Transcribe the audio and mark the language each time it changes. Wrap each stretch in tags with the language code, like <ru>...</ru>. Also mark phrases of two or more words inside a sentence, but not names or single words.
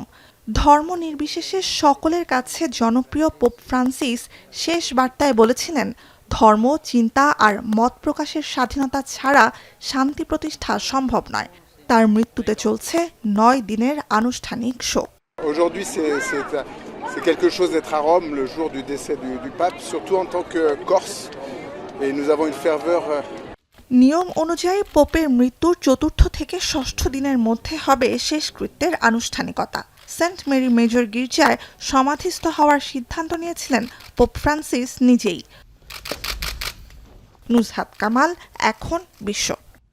<bn>ধর্ম নির্বিশেষে সকলের কাছে জনপ্রিয় পোপ ফ্রান্সিস শেষ বার্তায় বলেছিলেন, ধর্ম, চিন্তা আর মত প্রকাশের স্বাধীনতা ছাড়া শান্তি প্রতিষ্ঠা সম্ভব নয়। তার মৃত্যুতে চলছে 9 দিনের আনুষ্ঠানিক শোক।</bn> <fr>Aujourd'hui, c'est quelque chose d'être à Rome le jour du décès du pape, surtout en tant que Corse, et nous avons une ferveur.</fr> <bn>নিয়ম অনুযায়ী পোপের মৃত্যুর 4র্থ থেকে 6ষ্ঠ দিনের মধ্যে হবে শেষকৃত্যের আনুষ্ঠানিকতা। সেন্ট মেরি মেজর গির্জায় সমাধিস্থ হওয়ার সিদ্ধান্ত নিয়েছিলেন পোপ ফ্রান্সিস নিজেই। নুজহাত কামাল, এখন বিশ্ব।</bn>